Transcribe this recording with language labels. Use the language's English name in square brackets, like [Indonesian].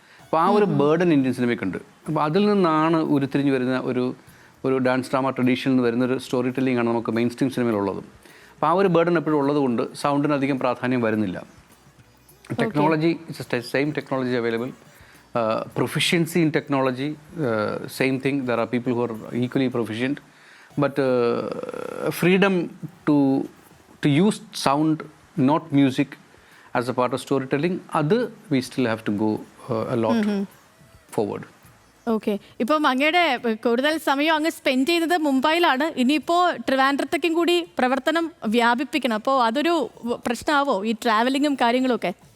[Malayalam] അപ്പോൾ ആ ഒരു ബേർഡൻ ഇന്ത്യൻ സിനിമയ്ക്കുണ്ട്. അപ്പോൾ അതിൽ നിന്നാണ് ഉരുത്തിരിഞ്ഞ് വരുന്ന ഒരു ഡാൻസ് ഡ്രാമ ട്രഡീഷനിൽ നിന്ന് വരുന്നൊരു സ്റ്റോറി ടെല്ലിംഗ് ആണ് നമുക്ക് മെയിൻ സ്ട്രീം സിനിമയിലുള്ളത്. അപ്പോൾ ആ ഒരു ബേർഡൻ എപ്പോഴും ഉള്ളത് കൊണ്ട് സൗണ്ടിന് അധികം പ്രാധാന്യം വരുന്നില്ല. [English] Technology it's same technology available. Proficiency in technology, same thing. There are people who are equally proficient, but freedom to use sound, not music, as a part of storytelling, we still have to go a lot forward. [Malayalam] Okay, ഇപ്പം അങ്ങയുടെ കൂടുതൽ സമയം അങ്ങ് spend ചെയ്യുന്നത് മുംബൈയിലാണ്. ഇനിയിപ്പോൾ ട്രിവാൻഡ്രത്തേക്കും കൂടി പ്രവർത്തനം വ്യാപിപ്പിക്കണം. അപ്പോൾ അതൊരു പ്രശ്നമാവോ, ഈ ട്രാവലിങ്ങും കാര്യങ്ങളും ഒക്കെ?